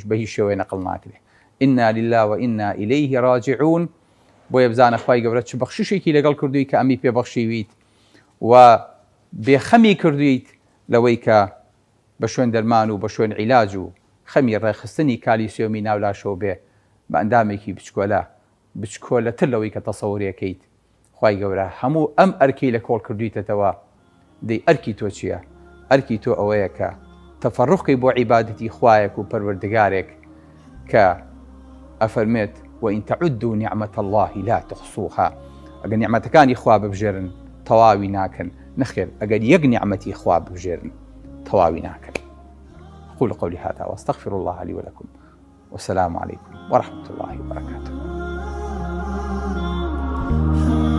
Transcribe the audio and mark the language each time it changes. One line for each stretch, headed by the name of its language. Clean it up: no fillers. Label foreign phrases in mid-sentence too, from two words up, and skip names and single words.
Central Kurdish: بە هیچ شێوەیە نەقڵ ناکرێ
Arabic: ئینا لله وئینا ئیلەیه ڕاجعون
Central Kurdish: بۆیە بزانە خوای گەورە چ بەخشیشێکی لەگەڵ کردووی کە ئەمی پێبەخشیویت و بێخەمی کردویت لەوەی کە بە شوێن دەرمان و بە شوێن عیلاج و خەمی ڕێخستنی کالیسیۆمی ناولاشەوە بێ بە ئەندامێکی بچکۆلەتر لەوەی کە تەسەووریەکەیت خوای گەورە هەموو ئەم ئەرکی لە کۆڵ کردویتەوە دەی ئەرکی تۆ چییە؟ ئەرکی تۆ ئەوەیە کە تەفەڕوقی بۆ عیبادەتی خوایەک و پەروەردگارێک کە ئەفەرمێت
Arabic: وئین تەعودوا نعمة الله لا تحصوها
Central Kurdish: ئەگەر نیعمەتەکانی خوا ببژێرن تەواوی ناکەن نەخێر ئەگەر یەک نیعمەتی خوا ببژێرن تەواوی ناکەن
Arabic: أقول قولي هذا وأستغفر الله لي ولكم والسلام عليكم ورحمة الله وبركاته.